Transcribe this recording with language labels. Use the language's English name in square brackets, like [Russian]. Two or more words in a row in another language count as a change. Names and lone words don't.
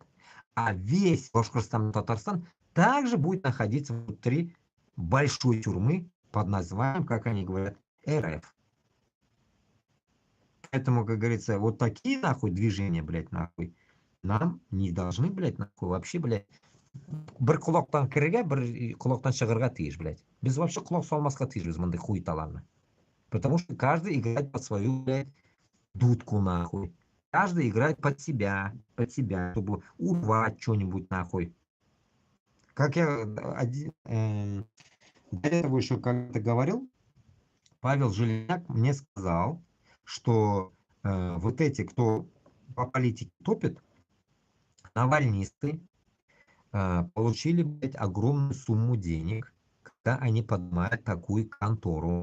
[Russian] А весь Башкортостан и Татарстан также будет находиться внутри большой тюрьмы под названием, как они говорят, РФ. Поэтому, как говорится, вот такие нахуй движения, блядь, нахуй, нам не должны, блядь, нахуй, вообще, блядь, [Uzbek] bir quloqdan kirga, bir quloqdan chiqarga тиеш, блядь. Biz вообще quloq solmasga тиешбиз мындай хуйталарni. [Russian] Потому что каждый играет под свою, блядь, дудку, нахуй. Каждый играет под себя, чтобы урвать что-нибудь, нахуй. Как я до этого еще как-то говорил, Павел Железняк мне сказал, что вот эти, кто по политике топит, навальнисты, получили, блядь, огромную сумму денег, когда они поднимают такую контору.